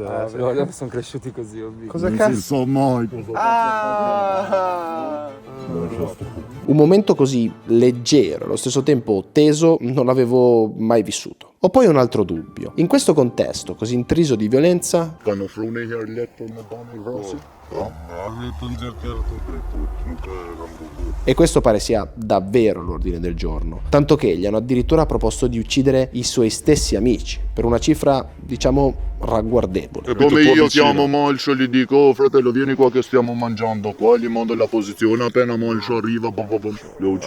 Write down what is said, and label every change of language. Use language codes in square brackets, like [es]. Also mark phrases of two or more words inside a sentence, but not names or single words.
[it] Loro sono cresciuti così, ho visto. Cosa Non cazzo? si sa mai Un momento così leggero, allo stesso tempo teso, non l'avevo mai vissuto. Ho poi un altro dubbio. In questo contesto così intriso di violenza, Kan de vroeg hier letter met Daniel Rossi? e questo pare sia davvero l'ordine del giorno, tanto che gli hanno addirittura proposto di uccidere i suoi stessi amici, per una cifra, diciamo, ragguardevole. E come io chiamo Molcio e gli dico: oh fratello, vieni qua che stiamo mangiando qua, gli mando la posizione, appena Molcio arriva, lo uccido.